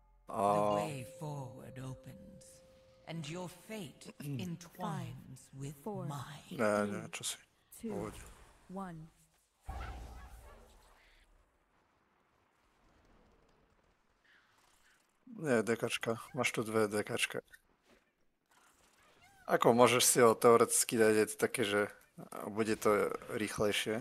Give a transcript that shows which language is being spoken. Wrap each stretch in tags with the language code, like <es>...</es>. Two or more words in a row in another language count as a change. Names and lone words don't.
<en>The A... way forward opens, and your fate entwines with mine.</en> <sk>Ne, čo si. 2, Poď. 1. Nie, dekačka. Máš tu dve dekačka. Ako môžeš si ho teoreticky dať, je to také, že bude to rýchlejšie.</sk>